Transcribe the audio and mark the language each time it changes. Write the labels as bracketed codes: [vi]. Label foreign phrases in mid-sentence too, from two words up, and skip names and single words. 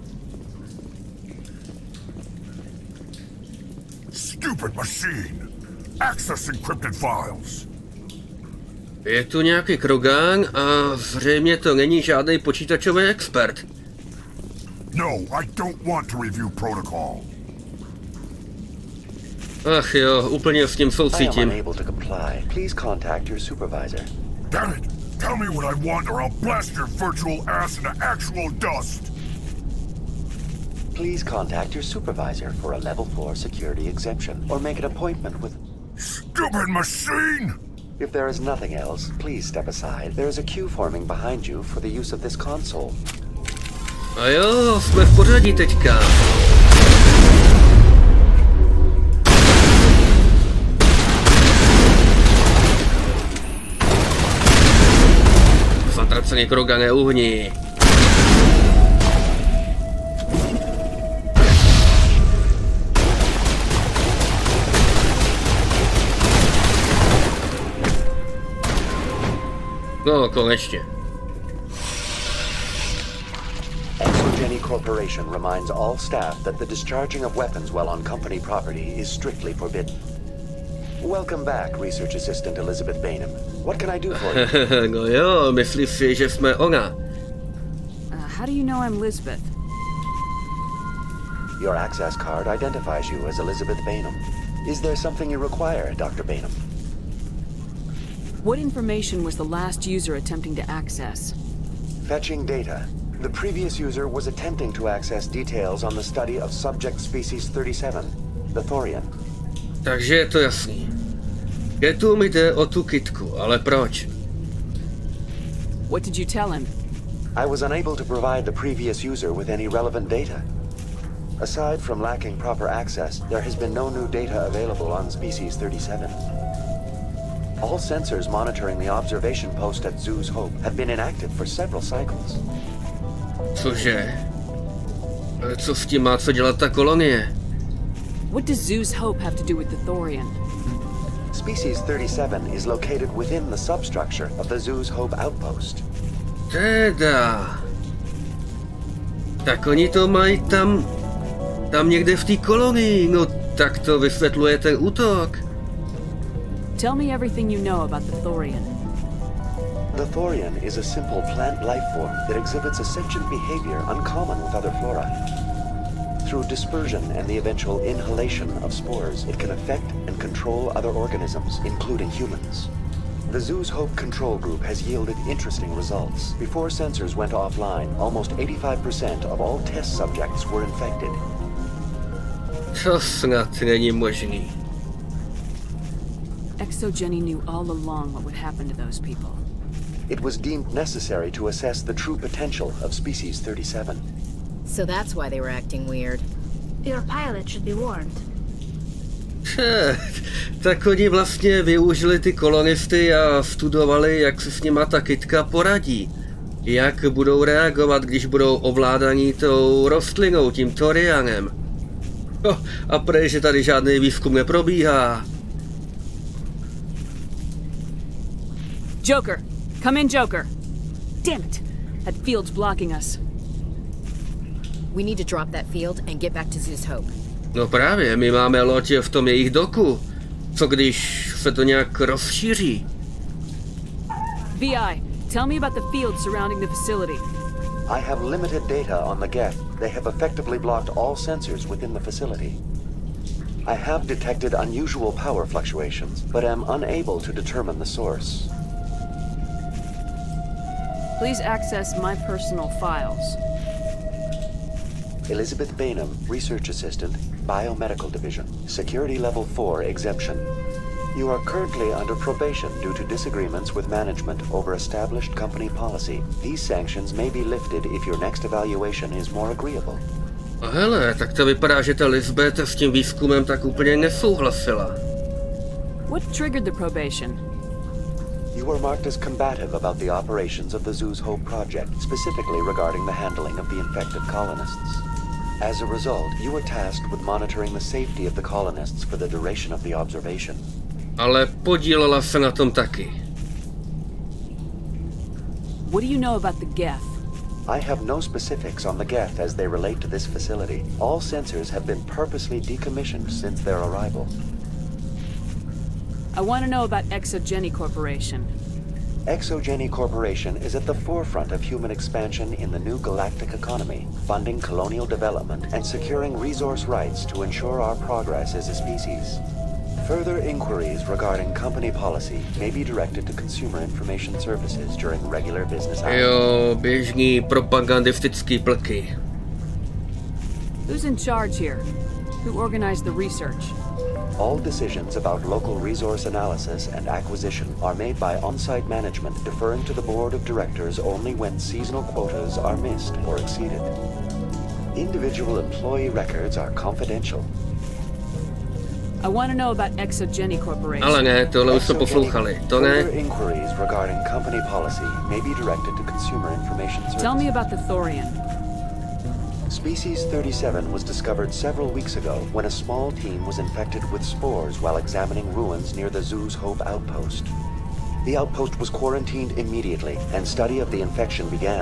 [en] Stupid machine! Access encrypted files. [cs] Je tu nějaký Krogan a zřejmě to není žádný počítačový expert. [en] No, I don't want to review protocol. [cs] Ach jo, úplně s tím soucítím. [en] Damn it! Tell me what I want or I'll blast your virtual ass into actual dust! Please contact your supervisor for a level 4 security exemption or make an appointment with... Stupid machine! If there is nothing else, please step aside. There is a queue forming behind you for the use of this console. [cs] A jo, jsme v pořadí teďka. Zatracený Krogane, uhni. No, konečně. [en] ExoGeni Corporation reminds all staff that the discharging of weapons while on company property is strictly forbidden. Welcome back, Research Assistant Elizabeth Bainham. What can I do for you? [cs] No jo, myslíš si, že jsme ona. [en] How do you know I'm Lisbeth? Your access card identifies you as Elizabeth Bainham. Is there something you require, Dr. Bainham? What information was the last user attempting to access? Fetching data. The previous user was attempting to access details on the study of subject species 37, the Thorian. [cs] Takže je to jasný. Gethům jde o tu kytku, ale proč? [en] What did you tell him? I was unable to provide the previous user with any relevant data. Aside from lacking proper access, there has been no new data available on species 37. All sensors monitoring the observation post at Zoo's Hope have been inactive for several cycles. [cs] Cože? Co s tím má co dělat ta kolonie? [en] What does Zoo's Hope have to do with the Thorian? Species 37 is located within the substructure of the Zoo's Hope outpost. [cs] Teda. Tak oni to mají tam někde v té kolonii. No tak to vysvětluje ten útok. [en] Tell me everything you know about the Thorian. The Thorian is a simple plant life form that exhibits a sentient behavior uncommon with other flora. Through dispersion and the eventual inhalation of spores, it can affect and control other organisms, including humans. The Zoo's Hope control group has yielded interesting results. Before sensors went offline, almost 85% of all test subjects were infected. [cs] To snad není možný. [en] ExoGeni knew all along what would happen to those people. It was deemed necessary to assess the true potential of species 37. So that's why they were acting weird. Your pilot should be warned. [cs] Tak oni vlastně využili ty kolonisty a studovali, jak se s nima ta kytka poradí. Jak budou reagovat, když budou ovládaní tou rostlinou, tím Thorianem. A prej, že tady žádný výzkum neprobíhá. [en] Joker! Come in, Joker! Damn it! That field's blocking us. We need to drop that field and get back to Zoo's Hope. [cs] No právě, my máme loď v tom jejich doku. Co když se to nějak rozšíří? [en] VI, tell me about the field surrounding the facility. I have limited data on the Geth. They have effectively blocked all sensors within the facility. I have detected unusual power fluctuations, but am unable to determine the source. Please access my personal files. Elizabeth Bainham, Research Assistant, Biomedical Division, Security Level 4 Exemption. You are currently under probation due to disagreements with management over established company policy. These sanctions may be lifted if your next evaluation is more agreeable. [cs] A hele, tak to vypadá, že ta Lisbeth s tím výzkumem tak úplně nesouhlasila. [en] What triggered the probation? You were marked as combative about the operations of the Zoo's Hope project, specifically regarding the handling of the infected colonists. As a result, you were tasked with monitoring the safety of the colonists for the duration of the observation. [cs] Ale podílela se na tom taky. [en] What do you know about the Geth? I have no specifics on the Geth as they relate to this facility. All sensors have been purposely decommissioned since their arrival. I want to know about ExoGeni Corporation. ExoGeni Corporation is at the forefront of human expansion in the new galactic economy, funding colonial development and securing resource rights to ensure our progress as a species. Further inquiries regarding company policy may be directed to Consumer Information Services during regular business hours. [cs] Jo, běžní propagandistický plky. [en] Who's in charge here? Who organized the research? All decisions about local resource analysis and acquisition are made by on-site management, deferring to the board of directors only when seasonal quotas are missed or exceeded. Individual employee records are confidential. I want to know about ExoGeni Corporation. [cs] Ale ne, tohle už jsme poslouchali. To ne. [en] Further inquiries regarding company policy may be directed to Consumer Information Services. Tell me about the Thorian. Species 37 was discovered several weeks ago when a small team was infected with spores while examining ruins near the zoo's Hope outpost. The outpost was quarantined immediately and study of the infection began.